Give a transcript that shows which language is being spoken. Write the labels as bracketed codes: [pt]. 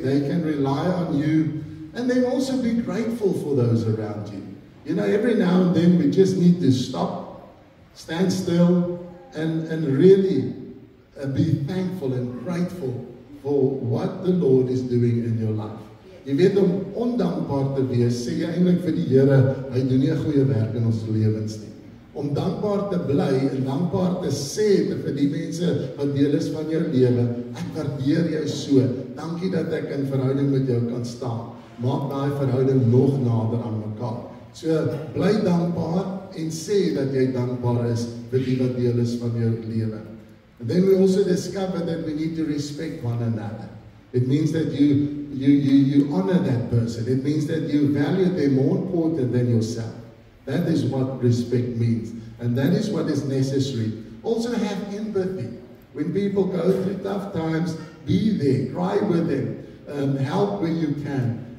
[en] They can rely on you. And then also be grateful for those around you. You know, every now and then we just need to stop, stand still, and really be thankful and grateful for what the Lord is doing in your life. [af] Jy weet, om ondankbaar te wees, sê jy eintlik vir die Here, hy doen nie 'n goeie werk in ons lewens nie. Om dankbaar te bly en dankbaar te sê vir die mense wat deel is van jou lewe, ek waardeer jou so, dankie dat ek in verhouding met jou kan staan. Maak daai verhouding nog nader aan mekaar. So, bly dankbaar en sê dat jy dankbaar is vir die wat deel is van jou lewe. [en] And then we also discover that we need to respect one another. It means that you honor that person. It means that you value them more important than yourself. That is what respect means. And that is what is necessary. Also have empathy. When people go through tough times, be there, cry with them, help when you can.